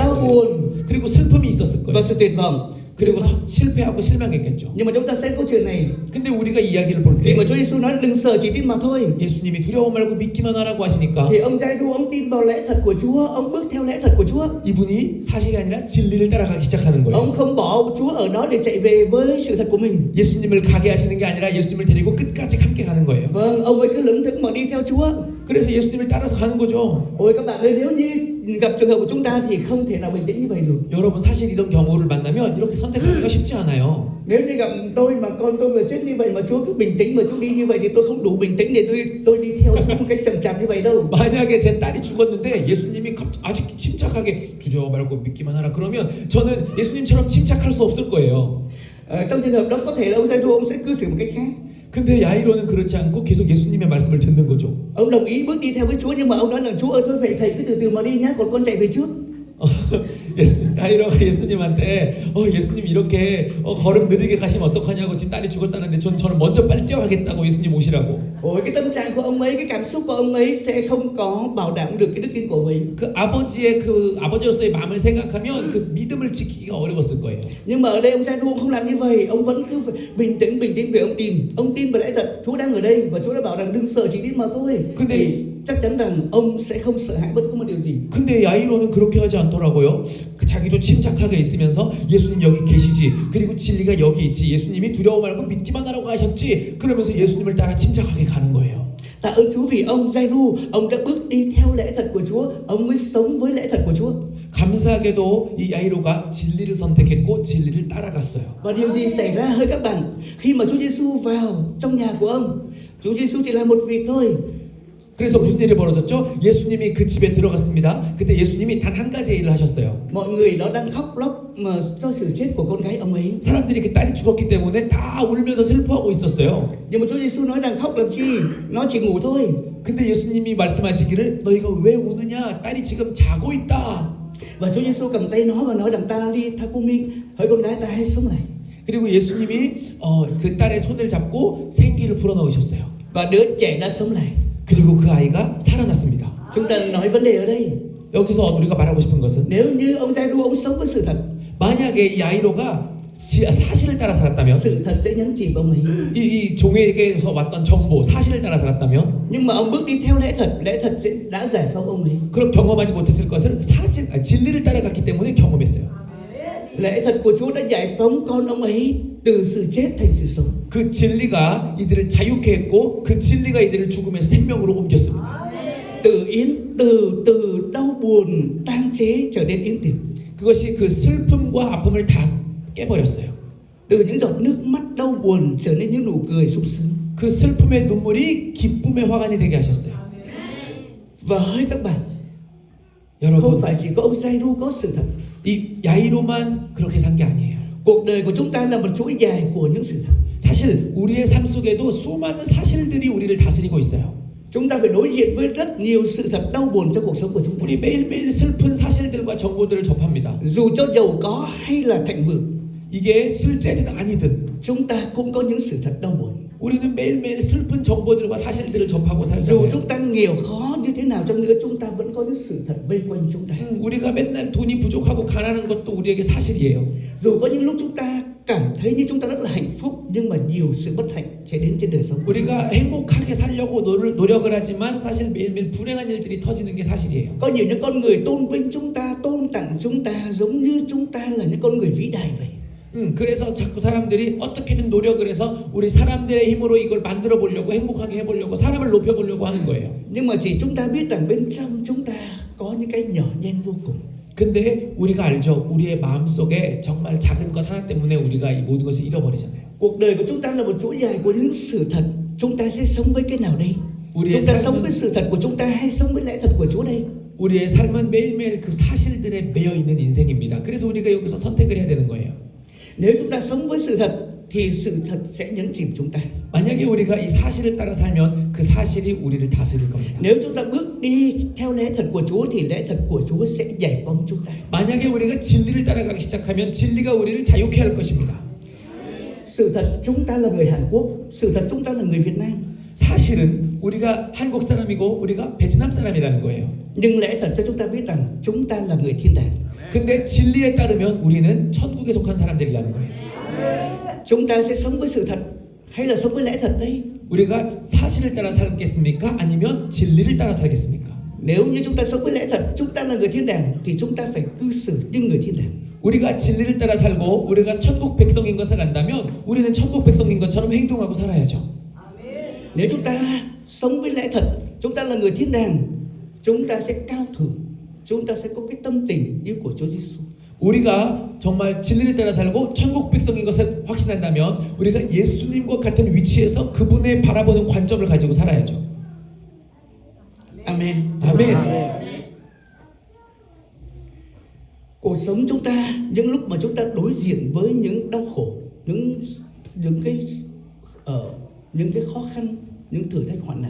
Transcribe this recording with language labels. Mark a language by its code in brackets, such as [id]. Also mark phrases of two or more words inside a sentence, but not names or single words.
[vi] đau [ko] 거예요. [vi] buồn [ko] 그리고 슬픔이 있었을 [vi] và [ko] 거예요. [vi] sự tuyệt vọng. [ko] 그리고 실패하고 실망했겠죠. [vi] Nhưng mà chúng ta xem câu chuyện này, [ko] 근데 우리가 이야기를 볼 [vi] khi [ko] 때 [vi] mà Chúa Giêsu nói đừng sợ, chỉ tin mà thôi, [ko] 예수님이 두려워 말고 믿기만 하라고 하시니까 [vi] thì ông Giai-ru ông tin vào lẽ thật của Chúa, ông bước theo lẽ thật của Chúa. [ko] 이분이 사실이 아니라 진리를 따라가기 시작하는 거예요. [vi] Ông không bỏ Chúa ở đó để chạy về với sự thật của mình. [ko] 예수님을 가게 하시는 게 아니라 예수님을 데리고 끝까지 함께 가는 거예요. [vi] Vâng, ông ấy cứ lững thững mà đi theo Chúa. [ko] 그래서 예수님을 따라서 가는 거죠. [vi] Ôi các bạn ơi, nếu như gặp trường hợp của chúng ta thì không thể nào bình tĩnh như vậy được. [ko] 여러분 사실 이런 경우를 만나면 이렇게 선택하기가 쉽지 않아요. [vi] Nếu như gặp tôi mà con tôi vừa chết như vậy mà Chúa cứ bình tĩnh mà Chúa đi như vậy thì tôi không đủ bình tĩnh để tôi đi theo Chúa một cách chậm chạp như vậy đâu. [ko] 만약에 제 딸이 죽었는데 예수님이 아직 침착하게 두려워 말고 믿기만 하라 그러면 저는 예수님처럼 침착할 수 없을 거예요. [vi] Trong trường hợp đó có thể là ông Giai-ru ông sẽ cư xử một cách khác. [ko] 근데 야이로는 그렇지 않고 계속 예수님의 말씀을 듣는 거죠. [vi] Ông đồng ý bước đi theo với Chúa nhưng mà ông nói rằng Chúa ơi thôi vậy thầy cứ từ từ mà đi nhá, còn con chạy về trước. [ko] 야이로가 예수님한테 예수님 이렇게 걸음 느리게 가시면 어떡하냐고 지금 딸이 죽었다는데 저는 먼저 빨리 뛰어가겠다고 예수님 오시라고. [vi] Ôi cái tâm trạng của ông ấy, cái cảm xúc của ông ấy sẽ không có bảo đảm được cái đức tin của ông ấy. [ko] 그 아버지로서의 마음을 생각하면 그 믿음을 지키기가 어려웠을 거예요. [vi] Nhưng mà ở đây ông Giai-ru ông không làm như vậy, ông vẫn cứ phải bình tĩnh vì ông tin vào lẽ thật, Chúa đang ở đây và Chúa đã bảo rằng đừng sợ, chỉ tin mà thôi. Thì chắc chắn rằng ông sẽ không sợ hãi bất cứ một điều gì. [ko] 근데 야이로는 그렇게 하지 않더라고요. 자기도 침착하게 있으면서 예수님 여기 계시지. 그리고 진리가 여기 있지. 예수님이 두려워 말고 믿기만 하라고 하셨지. 그러면서 예수님을 따라 침착하게 가는 거예요. [vi] Tạ ơn Chúa vì ông Giai-ru, ông đã bước đi theo lẽ thật của Chúa, ông mới sống với lẽ thật của Chúa. [ko] 감사하게도 이 야이로가 진리를 선택했고 진리를 따라갔어요. [vi] Và điều gì xảy ra hỡi các bạn khi mà Chúa Giêsu vào trong nhà của ông? Chúa Giêsu chỉ làm một việc thôi. [ko] 그래서 무슨 일이 벌어졌죠? 예수님이 그 집에 들어갔습니다. 그때 예수님이 단 한 가지 일을 하셨어요. [vi] Mọi người đó đang khóc lóc mà cho sự chết của con gái ông ấy. [ko] 사람들이 그 딸이 죽었기 때문에 다 울면서 슬퍼하고 있었어요. [vi] Nhưng mà Chúa Giêsu nói rằng khóc làm chi? Nó chỉ ngủ thôi. [ko] 근데 예수님이 말씀하시기를 너희가 왜 우느냐? 딸이 지금 자고 있다. [vi] Và Chúa Giêsu cầm tay nó và nói rằng ta đi Thacumin, hỡi con gái ta hãy sống lại. [ko] 그리고 예수님이 그 딸의 손을 잡고 생기를 불어넣으셨어요. [vi] Và đứa trẻ đã sống lại. [ko] 그리고 그 아이가 살아났습니다. [vi] Chúng ta nói vấn đề ở đây. [ko] 여기서 우리가 말하고 싶은 것은 [vi] Nếu như ông Giai-ru ông sống với sự thật, [ko] 만약에 이 아이로가 사실을 따라 살았다면 [vi] sự thật sẽ nhấn chìm ông ấy. [ko] 이 종에게서 왔던 정보 사실을 따라 살았다면 [vi] Nhưng mà ông bước đi theo lẽ thật sẽ đã giải phóng ông ấy. [ko] 그럼 경험하지 못했을 것을 진리를 따라갔기 때문에 경험했어요. [vi] Lẽ thật của Chúa đã giải phóng con ông ấy từ sự chết thành sự sống. [ko] 그 진리가 이들을 자유케 했고 그 진리가 이들을 죽음에서 생명으로 옮겼습니다. [vi] từ đau buồn tang chế trở nên yên tĩnh. [ko] 그것이 그 슬픔과 아픔을 다 깨버렸어요. [vi] từ những giọt nước mắt đau buồn trở nên những nụ cười sung sướng. [ko] 그 슬픔의 눈물이 기쁨의 화관이 되게 하셨어요. [vi] Và hỡi các bạn, không [ko] 여러분, [vi] phải chỉ có ông Giai-ru có sự thật. [ko] 이 야이로만 그렇게 산 게 아니에요. [vi] Cuộc đời của chúng ta là một chuỗi dài của những sự thật. [ko] 사실 우리의 삶 속에도 수많은 사실들이 우리를 다스리고 있어요. [vi] Chúng ta phải đối diện với rất nhiều sự thật đau buồn trong cuộc sống của chúng ta. [ko] 우리 매일매일 슬픈 사실들과 정보들을 접합니다. [vi] Dù cho giàu có hay là thịnh vượng, [ko] 이게 실제든 아니든 [vi] chúng ta cũng có những sự thật đau buồn. [ko] 우리는 매일매일 슬픈 정보들과 사실들을 접하고 [vi] Dù [ko] 살잖아요. [vi] chúng ta nghèo khó như thế nào chăng nữa, chúng ta vẫn có những sự thật vây quanh chúng ta. [ko] 우리가 맨날 돈이 부족하고 가난한 것도 우리에게 사실이에요. [vi] Dù có những lúc chúng ta cảm thấy như chúng ta rất là hạnh phúc, nhưng mà nhiều sự bất hạnh sẽ đến trên đời sống. [ko] 우리가 행복하게 살려고 노력을 하지만 사실 매일매일 불행한 일들이 터지는 게 사실이에요. [vi] Có nhiều những con người tôn vinh chúng ta, tôn tặng chúng ta giống như chúng ta là những con người vĩ đại vậy. [ko] 그래서 자꾸 사람들이 어떻게든 노력을 해서 우리 사람들의 힘으로 이걸 만들어 보려고 행복하게 해보려고 사람을 높여보려고 하는 거예요. [vi] Nhưng mà chỉ chúng ta biết rằng bên trong chúng ta có những cái nhỏ nhen vô cùng. [ko] 근데 우리가 알죠. 우리의 마음속에 정말 작은 것 하나 때문에 우리가 이 모든 것을 잃어버리잖아요. [vi] Cuộc đời của chúng ta là một chuỗi dài của những sự thật. Chúng ta sẽ sống với cái nào đây? [ko] 우리의 [vi] Chúng ta [ko] 삶은 [vi] sống với sự thật của chúng ta hay sống với lẽ thật của Chúa đây? [ko] 우리의 삶은 매일매일 그 사실들에 매여 있는 인생입니다. 그래서 우리가 여기서 선택을 해야 되는 거예요. [vi] Nếu chúng ta sống với sự thật thì sự thật sẽ nhấn chìm chúng ta. [ko] 만약에 우리가 이 사실을 따라 살면 그 사실이 우리를 다스릴 겁니다. [vi] Nếu chúng ta bước đi theo lẽ thật của Chúa thì lẽ thật của Chúa sẽ giải phóng chúng ta. [ko] 만약에 우리가 진리를 따라가기 시작하면 진리가 우리를 자유케 할 것입니다. [vi] Sự thật chúng ta là người Hàn Quốc, sự thật chúng ta là người Việt Nam. [ko] 사실은 우리가 한국 사람이고 우리가 베트남 사람이라는 거예요. [vi] Nhưng lẽ thật cho chúng ta biết rằng chúng ta là người thiên đàng. [ko] 근데 진리에 따르면 우리는 천국에 속한 사람들이라는 거예요. [vi] Chúng ta sẽ sống với sự thật hay là sống với lẽ thật đây? [ko] 우리가 사실을 따라 살겠습니까? 아니면 진리를 따라 살겠습니까? [vi] Nếu như chúng ta sống với lẽ thật, chúng ta là người thiên đàng thì chúng ta phải cư xử như người thiên đàng. [ko] 우리가 진리를 따라 살고 우리가 천국 백성인 것을 안다면 우리는 천국 백성인 것처럼 행동하고 살아야죠. [vi] Nếu chúng ta sống với lẽ thật, chúng ta là người thiên đàng, chúng ta sẽ cao thượng, chúng ta sẽ có cái tâm tình như của Chúa Giêsu. [ko] 우리가 정말 진리를 따라 살고 천국 백성인 것을 확신한다면 우리가 예수님과 같은 위치에서 그분의 바라보는 관점을 가지고 살아야죠. [vi] Amen. [ko] 아멘. [vi] Cuộc sống chúng ta, những lúc mà chúng ta đối diện với những đau khổ, những cái khó khăn, những thử thách hoạn nạn,